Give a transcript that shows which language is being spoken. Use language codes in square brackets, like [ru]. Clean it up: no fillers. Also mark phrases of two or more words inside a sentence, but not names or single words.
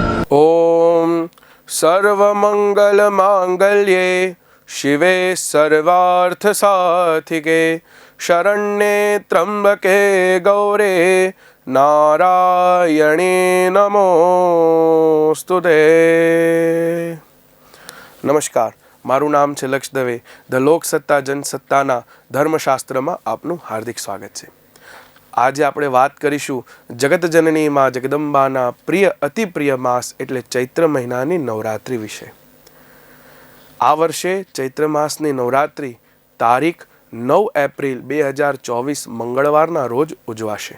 [sa] ओम सर्वमंगलमांगल्ये शिवे सर्वार्थसाधिके शरण्ये त्र्यंबके गौरे नारायणे नमोस्तुते। [gu] નમસ્કાર, મારું નામ છે લક્ષ્ય દવે। ध લોકસત્તા જનસત્તાના ધર્મશાસ્ત્રમાં આપનું હાર્દિક સ્વાગત છે। આજે આપણે વાત કરીશું જગતજનની માં જગદંબાના પ્રિય અતિ પ્રિય માસ એટલે ચૈત્ર મહિનાની નવરાત્રિ વિશે। આ વર્ષે ચૈત્ર માસની નવરાત્રિ તારીખ 9 એપ્રિલ 2024 મંગળવારના રોજ ઉજવાશે।